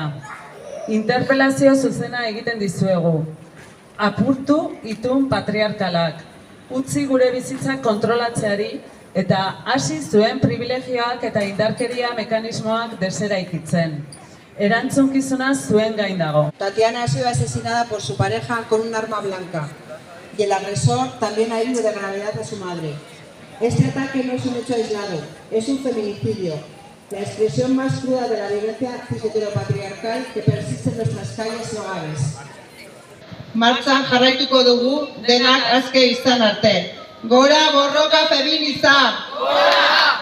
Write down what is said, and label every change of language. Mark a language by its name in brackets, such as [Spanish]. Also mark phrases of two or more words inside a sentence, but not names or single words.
[Basque] Interpelazio zuzena egiten dizuegu. Apurtu itun patriarkalak. Utzi gure bizitzak kontrolatzeari eta hasi zuen privilegioak eta indarkeria mekanismoak deseraikitzen. Erantzunkizuna zuen gain dago. [Spanish] Tatiana ha sido asesinada por su pareja con un arma blanca y el agresor también ha herido de gravedad a su madre. Este ataque no es un hecho aislado, es un feminicidio, la expresión más cruda de la violencia cis-heteropatriarcal que persiste en nuestras calles y hogares. [Basque] Martxan jarraituko dugu denak aske izan arte. Gora borroka feminista! Gora!